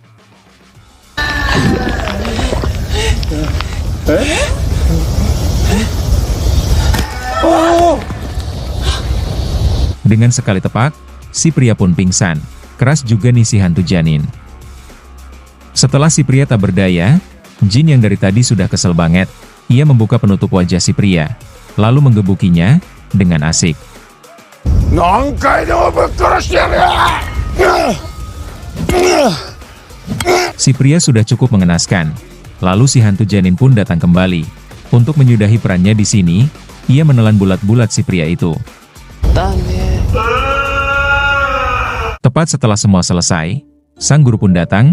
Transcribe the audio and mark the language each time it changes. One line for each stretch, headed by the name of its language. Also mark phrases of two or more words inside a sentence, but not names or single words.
Indonesian: Dengan sekali tepak, si pria pun pingsan. Keras juga nih si hantu janin. Setelah si pria tak berdaya, Jin yang dari tadi sudah kesel banget. Ia membuka penutup wajah si pria, lalu menggebukinya dengan asik.
Japanese: 何回でもぶっ殺してやるよ。
Indonesian: Si pria sudah cukup mengenaskan. Lalu si hantu janin pun datang kembali. Untuk menyudahi perannya di sini, ia menelan bulat-bulat si pria itu.
Japanese: だね。
Indonesian: Tepat setelah semua selesai, sang guru pun datang.